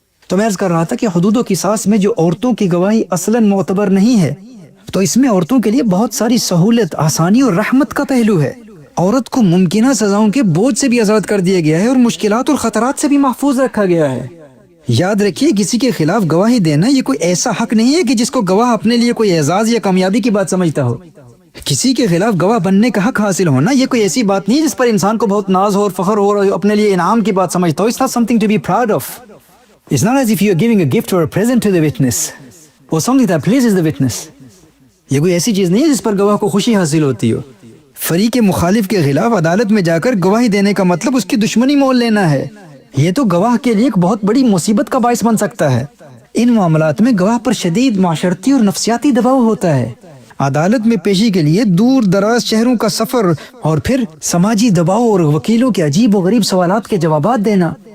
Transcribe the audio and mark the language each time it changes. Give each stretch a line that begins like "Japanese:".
Urdu: تو میں عرض کر رہا تھا کہ حدود و قصاص میں جو عورتوں کی گواہی اصلاً معتبر نہیں ہے، تو اس میں عورتوں کے لیے بہت ساری سہولت، آسانی اور رحمت کا پہلو ہے۔ عورت کو ممکنہ سزاؤں کے بوجھ سے بھی آزاد کر دیا گیا ہے، اور مشکلات اور خطرات سے بھی محفوظ رکھا گیا ہے۔ یاد رکھیے، کسی کے خلاف گواہی دینا یہ کوئی ایسا حق نہیں ہے کہ جس کو گواہ اپنے لیے کوئی اعزاز یا کامیابی کی بات سمجھتا ہو۔ کسی کے خلاف گواہ بننے کا حق حاصل ہونا یہ کوئی ایسی بات نہیں جس پر انسان کو بہت ناز ہو اور فخر ہو اور اپنے لیے انعام کی بات سمجھتا ہو۔
English: It's not something to be proud of. It's not as if you are giving a gift or a present to the witness or something that pleases the witness.
Urdu: یہ کوئی ایسی چیز نہیں ہے جس پر گواہ کو خوشی حاصل ہوتی ہو۔ فریق مخالف کے خلاف عدالت میں جا کر گواہی دینے کا مطلب اس کی دشمنی مول لینا ہے۔ یہ تو گواہ کے لیے ایک بہت بڑی مصیبت کا باعث بن سکتا ہے۔ ان معاملات میں گواہ پر شدید معاشرتی اور نفسیاتی دباؤ ہوتا ہے۔ عدالت میں پیشی کے لیے دور دراز شہروں کا سفر، اور پھر سماجی دباؤ اور وکیلوں کے عجیب و غریب سوالات کے جوابات دینا۔